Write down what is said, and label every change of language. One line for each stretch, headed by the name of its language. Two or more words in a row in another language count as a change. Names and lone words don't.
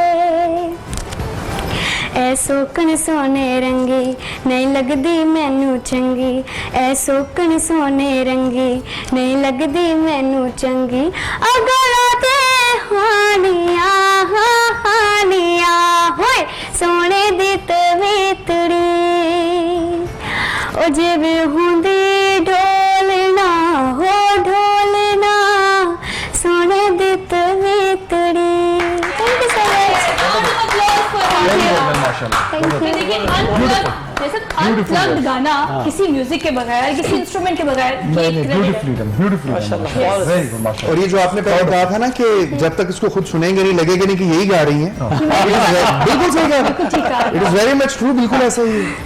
Punjabi: ਐ ਸੌਕਣ ਸੋਨੇ ਰੰਗੀ ਨਹੀਂ ਲਗਦੀ ਮੈਨੂੰ ਚੰਗੀ ਐ ਸੌਕਣ ਸੋਨੇ ਰੰਗੀ ਨਹੀਂ ਲਗਦੀ ਮੈਨੂੰ ਚੰਗੀ ਅਗਲਾ ਤੇ ਹਾਣੀਆ ਹਾਣੀਆ ਹੋਏ ਸੋਨੇ ਦੀ ਤਵੀਤੜੀ ਓ ਜਿਵੇ ਹੁੰਦੀ ਢੋਲਣਾ ਹੋ ਢੋਲਣਾ ਸੋਨੇ ਦੀ ਤਵੀਤੜੀ
English: thank you so much
Hindi: देखिए अनप्लग्ड गाना किसी म्यूजिक के बगैर किसी इंस्ट्रूमेंट के बगैर और ये जो आपने पहले कहा था ना कि जब तक इसको खुद सुनेंगे नहीं लगेगा नहीं कि यही गा रही हैं बिल्कुल सही कहा
English: it is very much true
Hindi: बिल्कुल ऐसा ही है